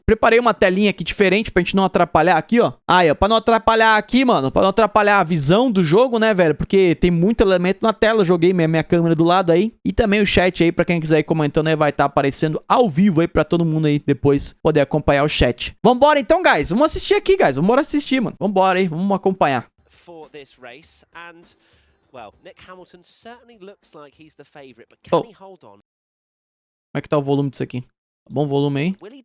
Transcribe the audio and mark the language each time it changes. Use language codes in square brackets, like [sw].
[pt] Preparei uma telinha aqui diferente pra gente não atrapalhar aqui, ó. Aí, ó, pra não atrapalhar aqui, mano, pra não atrapalhar a visão do jogo, né, velho, porque tem muito elemento na tela. Eu joguei minha câmera do lado aí, e também o chat aí, pra quem quiser ir comentando aí, vai estar aparecendo ao vivo aí pra todo mundo aí depois poder acompanhar o chat. Vambora então, guys, vamos assistir aqui, guys, vamos assistir, mano, vambora aí, vamos acompanhar. [en] For this race and well, Nick Hamilton certainly looks like he's the favorite, but can he hold on? [pt] Como é que tá o volume disso aqui? Bom volume aí.